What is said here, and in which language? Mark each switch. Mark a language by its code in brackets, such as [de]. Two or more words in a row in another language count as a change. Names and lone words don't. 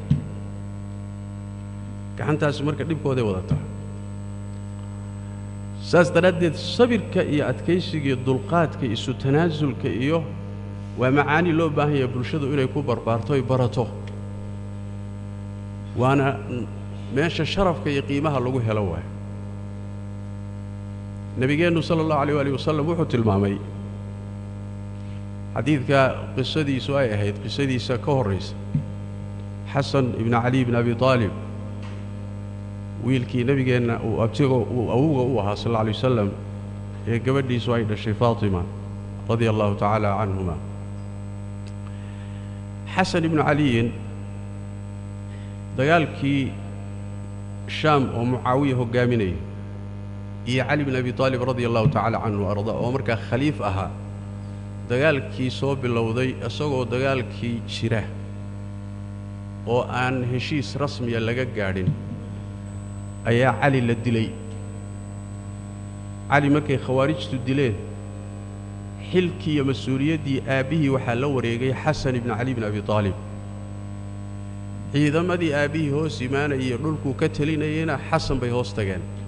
[so] gacantaas marka dibkooday wadata saas daradeed sabirka iyo adkaysiga iyo dulqaadka isu tanaasulka iyo waa macaani loo baahan yahay bulshadu inay ku barbaarto ay barato waana meesha sharafka iyo qiimaha lagu helo waay nabigeenu [ar] صلى الله عليه وسلم [so] wuxuu tilmaamay xadiidka qisadiisu ay ahayd qisadiisa ka horeysa xasan ibn ali ibn abi talib wiilkii nabigeena uu abtigo uu awuga u ahaa sallallahu alayhi wa sallam ee gabadhiisu ay dhashay Fatima [ar] رضي الله تعالى عنهما [so] حسن بن علي dagaalkii Sham oo Muawiya hogaaminay iyo Ali ibn Abi Talib [ar] رضي الله تعالى عنه [so] arda oo marka khaliif aha dagaalkii soo bilowday asagoo dagaalkii jira oo aan heshiis rasmi ah laga gaadhin ayaa Ali la dilay Ali markay khawaarijtu dileen xilkii iyo mas'uuliyadii aabihii waxa la wareegay Xasan ibn Ali ibn Abi Talib ciidamadii aabihii hoos imaanayay dhulku ka talinayna Xasan bay hoos tageen